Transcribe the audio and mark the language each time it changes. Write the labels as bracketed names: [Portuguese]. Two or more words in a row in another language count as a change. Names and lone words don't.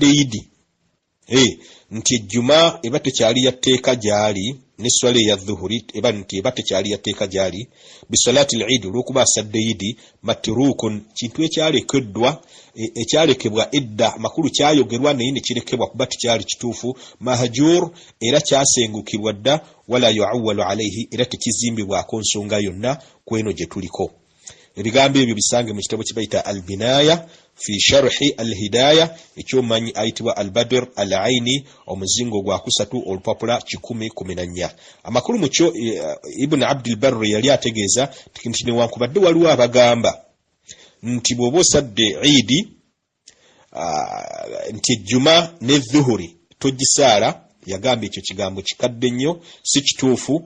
[Ganda] idi nti ejjuma eba tekyali yatteeka gy'ali ne swala ya dhuhuri eba tekyali yatteeka gy'ali [Arabic] بصلاة العيد, [Ganda] olw'okuba asadde idi matrukun, kintu ekyalekeddwa ekyalekebwa edda, makulu kyayogerwa naye ne kirekebwa kuba tekyali kituufu, mahjur era kyasengukirwa dda, [Arabic] ولا يعول عليه [Ganda] era tekizimbibwako nsonga yonna kweno gye tuliko. Ebigambo ebyo bisange mu kitabo kibayita al-Binaya fi sharhi al-Hidaya, ekyomanyi ayitibwa al-Badr al-Aini, omuzingo gwa kusatu olupapula 1014. Amakulu mukyo Ibn Abdul Barri yali ategeeza nti newankubadde waliwo abagamba nti bw'oba osadde idi nti ejjuma ne dhuhuri togisaala, yagamba ekyo kigambo kikadde nnyo, si kituufu.